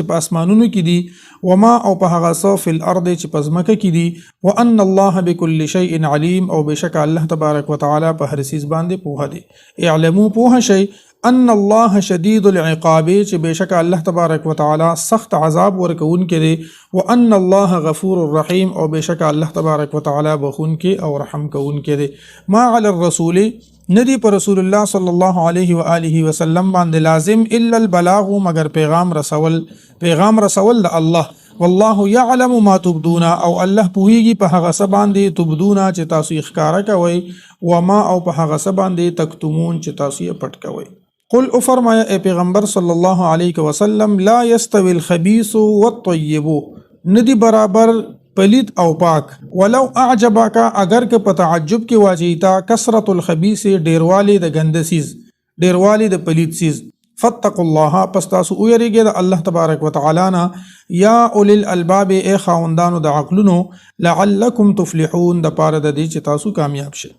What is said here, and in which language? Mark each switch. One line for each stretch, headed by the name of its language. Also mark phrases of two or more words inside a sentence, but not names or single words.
Pashto: چې په اسمانونو کې دي
Arabic: و ما
Pashto: او په هغه څه
Arabic: فی الارض
Pashto: چې په ځمکه کې دي
Arabic: وان الله بكل شیء علیم
Pashto: او بشک
Arabic: الله تبارک وتعالى
Pashto: په هر څه باندې پوهه دی اعلمو پوه شئ
Arabic: ان الله شدید العقاب
Pashto: چې بشک
Arabic: الله تبارک وتعالى
Pashto: سخت عذاب ورکون کړي
Arabic: وان الله غفور الرحیم
Pashto: او بشک
Arabic: الله تبارک وتعالى
Pashto: بخون کې او رحم کون کړي
Arabic: ما علی الرسول
Pashto: ندی پر رسول الله
Arabic: صلی الله علیه و آله وسلم
Pashto: باندې لازم
Arabic: الا البلاغ
Pashto: مگر پیغام رسول د الله
Arabic: والله يعلم ما تبدون
Pashto: او الله پوهیږي په هغه څه باندې تبدون چې تاسو ښکارا کوي
Arabic: و ما
Pashto: او په هغه څه باندې تکتمون چې تاسو یې پټ کوي قل او فرمایا اے پیغمبر
Arabic: صلی الله علیه وسلم لا يستوي الخبيث والطيب
Pashto: ندی برابر پلید او پاک
Arabic: ولو اعجبک
Pashto: اگر که په تعجب کې
Arabic: واجیتا کثرت الخبيث
Pashto: ډیروالی د ګندسیز ډیروالی د پلید سیز
Arabic: فاتقوا الله
Pashto: پس تاسو ویریږئ د
Arabic: الله تبارک وتعالی
Pashto: نه
Arabic: یا اولی الالباب
Pashto: ای خاوندانو د عقلونو
Arabic: لعلکم تفلحون
Pashto: د پاره د دې چې تاسو کامیاب شئ.